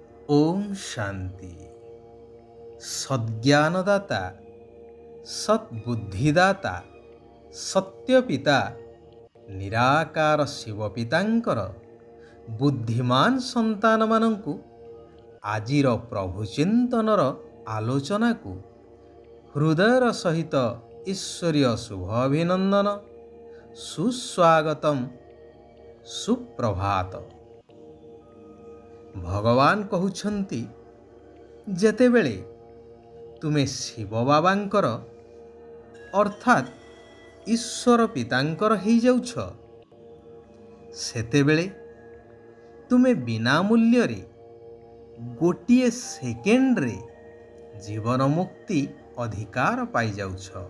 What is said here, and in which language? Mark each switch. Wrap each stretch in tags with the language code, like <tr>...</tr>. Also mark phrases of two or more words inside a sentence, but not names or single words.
<or>ଓମ୍ ଶାନ୍ତି। ସଦ୍‌ଜ୍ଞାନଦାତା, ସଦ୍‌ବୁଦ୍ଧିଦାତା, ସତ୍ୟପିତା ନିରାକାର ଶିବପିତାଙ୍କର ବୁଦ୍ଧିମାନ ସନ୍ତାନ ମାନଙ୍କୁ ଆଜିର ପ୍ରଭୁ ଚିନ୍ତନର ଆଲୋଚନା କୁ ହୃଦୟର ସହିତ ଈଶ୍ୱରୀୟ ଶୁଭ ଅଭିନନ୍ଦନ, ସୁସ୍ୱାଗତମ୍, ସୁପ୍ରଭାତ। ଭଗବାନ କହୁଛନ୍ତି ଯେତେବେଳେ ତୁମେ ଶିବ ବାବାଙ୍କର ଅର୍ଥାତ୍ ଈଶ୍ୱର ପିତାଙ୍କର ହୋଇ ଯାଉଛ ସେତେବେଳେ ତୁମେ ବିନା ମୂଲ୍ୟ ରେ ଗୋଟିଏ ସେକେଣ୍ଡ ରେ ଜୀବନ ମୁକ୍ତି ଅଧିକାର ପାଇ ଯାଉଛ।</or>